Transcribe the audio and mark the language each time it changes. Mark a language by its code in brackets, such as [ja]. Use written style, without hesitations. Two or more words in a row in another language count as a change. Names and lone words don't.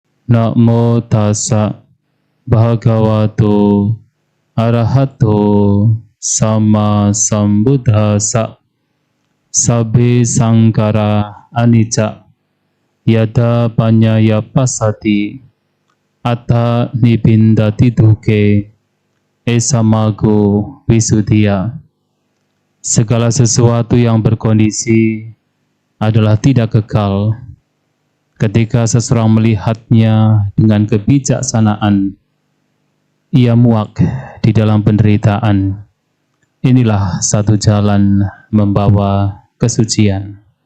[pi] Namo tassa bhagavato arahato sama sambuddhassa. Sabbe sangkara anicca yada panyaya pasati atta nibindati duke esamago visuddhiya. [id] Segala sesuatu yang berkondisi adalah tidak kekal. Ketika seseorang melihatnya dengan kebijaksanaan, ia muak di dalam penderitaan. Inilah satu jalan membawa kesucian.